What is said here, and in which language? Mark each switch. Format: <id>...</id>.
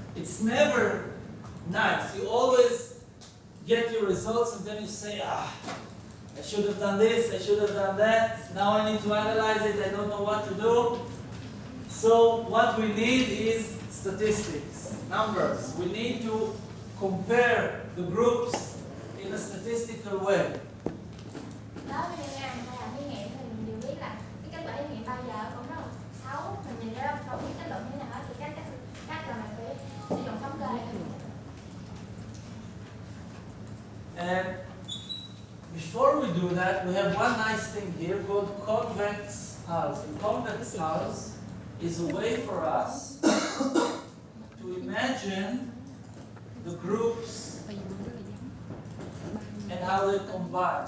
<en>It's never nice. You always get your results and then you say, I should have done this, I should have done that. Now I need to analyze it, I don't know what to do. So what we need is statistics, numbers. We need to compare the groups in a statistical way.</en> <vi>Đó, bây giờ Nga người ta làm thí nghiệm thì mình đều biết là cái kết quả thí nghiệm bao giờ cũng rất là xấu. Mình nhìn ra không biết kết luận như thế nào thì cách là mình phải sử dụng thống kê.</vi> <en>And before we do that, we have one nice thing here called convex hulls. And convex hulls is a way for us to imagine the groups and how they combine.</en>